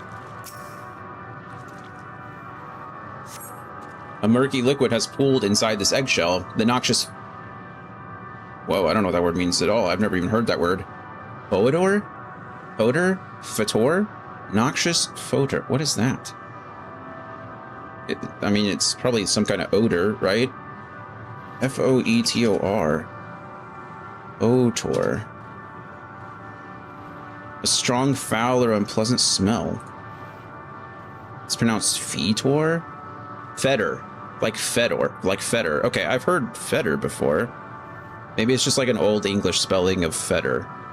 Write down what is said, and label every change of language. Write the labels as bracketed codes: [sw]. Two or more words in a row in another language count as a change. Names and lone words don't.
[en] A murky liquid has pooled inside this eggshell. The noxious... Whoa, I don't know what that word means at all. I've never even heard that word. Odor? Odor? Fetor? Noxious Fotor. What is that? I mean, it's probably some kind of odor, right? F-O-E-T-O-R. Otor. A strong, foul, or unpleasant smell. It's pronounced fetor? Fetor. Like Fedor. Like Fedor. Okay, I've heard Fedor before. Maybe it's just like an old English spelling of Fedor.